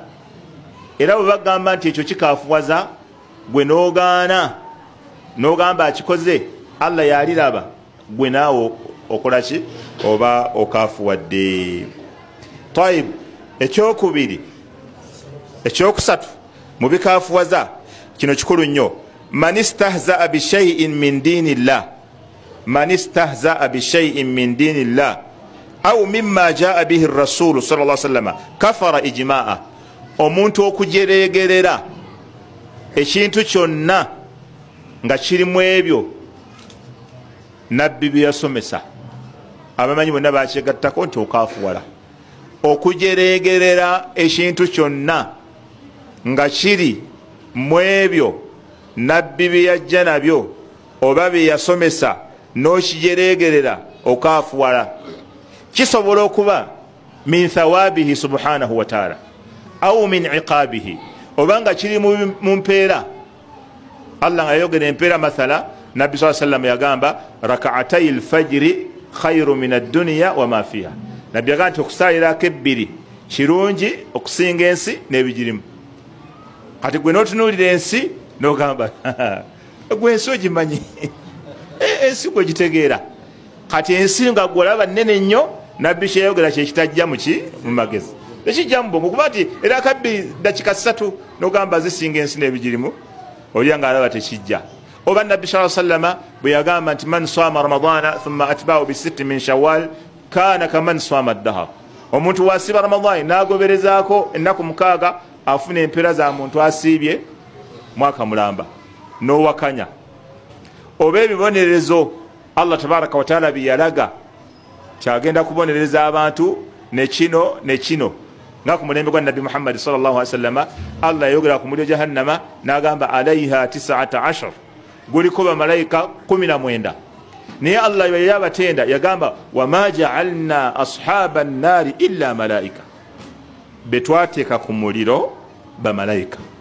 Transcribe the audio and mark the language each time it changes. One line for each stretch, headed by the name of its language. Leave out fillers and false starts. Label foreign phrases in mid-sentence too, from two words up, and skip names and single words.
Ganda: Era bwe bagamba nti ekyo kikaafuwaza, gwe n'ogaana n'ogamba akikoze, Allah yaliraba, gwe naawe okola ki? Oba okaafuwadde. Taib, ekyokubiri, ekyokusatu mu bikaafuwaza, kino kikulu nnyo.
Arabic: من استهزأ بشيء من دين الله، من استهزأ بشيء من دين الله أو مما جاء به الرسول صلى الله عليه وسلم كفر إجماعا.
Ganda: Omuntu okujeregerera ekintu kyonna nga kirimu ebyo nabbi bye yasomesa, abamanyi bonna bakyegattako nti okaafuwala. Okujeregerera ekintu kyonna nga kiri mu ebyo nabbi bye yajja nabyo oba bye yasomesa n'okijeregerera, okaafuwala. Kisobola okuba
Arabic: من ثوابه سبحانه وتعالى أو من عقابه,
Ganda: obanga kiri mu mpeera. Allah nga yayogera empeera, mathala nabbi
Arabic: صلى الله عليه وسلم
Ganda: yagamba
Arabic: ركعتا الفجر خير من الدنيا وما فيها.
Ganda: Nabbi yagamba nti okusaalirako ebbiri kirungi okusinga ensi n'ebigirimu. Kati gwe n'otunuulira ensi n'ogamba gwe ensi ogimanyi, ensi gwe gitegeera. Kati ensi nga gwolaba nnene nnyo, nabbi kyeyayogera kyekitajja mu magezi, ekijja mu bwongo, kuba nti era akabbiri dakika 3 n'ogamba zisinga ensi n'ebigirimu, olya ng'alaba tekijja. Oba nabbi
Arabic: صلى الله عليه وسلم
Ganda: bwe yagamba nti
Arabic: من صام رمضان ثم أتبعه بست من شوال كان كمن صام الدهر.
Ganda: Omuntu wasiba ramadani n'agoberezaako ennaku 6, afuna empeera za muntu asiibye mwaka mulamba. N'owakanya oba ebibonerezo Allah
Arabic: تبارك وتعالى
Ganda: biyalaga kyagenda kubonereza abantu ne kino nga ku mulembe gwa Nabi Muhammad
Arabic: صلى الله عليه وسلم.
Ganda: Allah yayogera ku muliro jahannama n'agamba alaiha 19, guliko bamalayika 19. Naye Allah yabatenda yagamba
Arabic: وما جعلنا أصحاب النار إلا ملائكة,
Ganda: betwateeka ku muliro bamalayika.